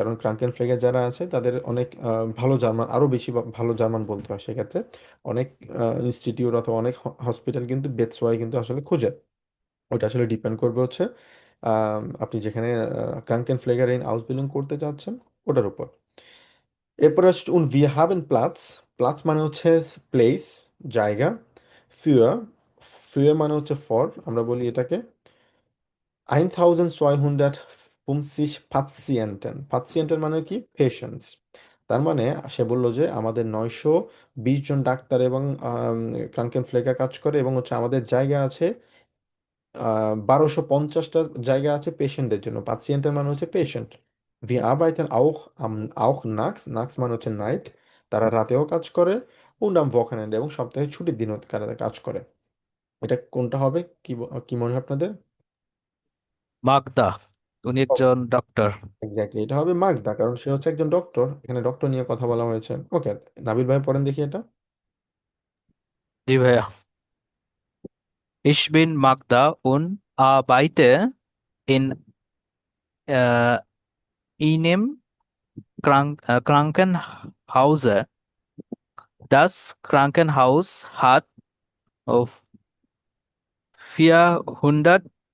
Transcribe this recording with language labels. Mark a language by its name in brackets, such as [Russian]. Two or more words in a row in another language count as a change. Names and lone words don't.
[Bangla] কারণ [German] Kranken Pfleger [Bangla] যারা আছে তাদের অনেক ভালো জার্মান, আরও বেশি ভালো জার্মান বলতে হয়। সেক্ষেত্রে অনেক ইনস্টিটিউট অথবা অনেক হসপিটাল কিন্তু বেতসোয়াই কিন্তু আসলে খুঁজে। ওটা আসলে ডিপেন্ড করবে হচ্ছে আপনি যেখানে [German] Kranken Pfleger in Ausbildung [Bangla] করতে চাচ্ছেন ওটার উপর। এরপরে হচ্ছে [German] wir haben Platz। [Bangla] প্লাস মানে হচ্ছে প্লেস, জায়গা। [German] für für [Bangla] মানে হচ্ছে ফর, আমরা বলি এটাকে 1250 Patienten। পাতিয়েন্টের মানে কি? পেশেন্টস। তার মানে সে বললো যে আমাদের 920 জন ডাক্তার এবং [German] Kranken Pflege [Bangla] কাজ করে, এবং হচ্ছে আমাদের জায়গা আছে 1250টা জায়গা আছে পেশেন্টদের জন্য। পাতিয়েন্টের মানে হচ্ছে পেশেন্ট। [German] Wir arbeiten auch nachts। [Bangla] nachts মানে হচ্ছে নাইট, তারা রাতেও কাজ করে। [German] und am Wochenende [Bangla] এবং সপ্তাহে ছুটির দিনও তারা কাজ করে। এটা কোনটা হবে? কি মনে হয় আপনাদের? মাগদা, উনি একজন ডক্টর। এক্স্যাক্টলি, এটা হবে মাগদা, কারণ সে হচ্ছে একজন ডক্টর। এখানে ডক্টর নিয়ে কথা বলা হয়েছে। ওকে, নাবিল ভাই পড়েন দেখি এটা। জি ভাইয়া। [German] Ich bin Magda und arbeite in einem Krankenhaus. Das Krankenhaus hat auf 480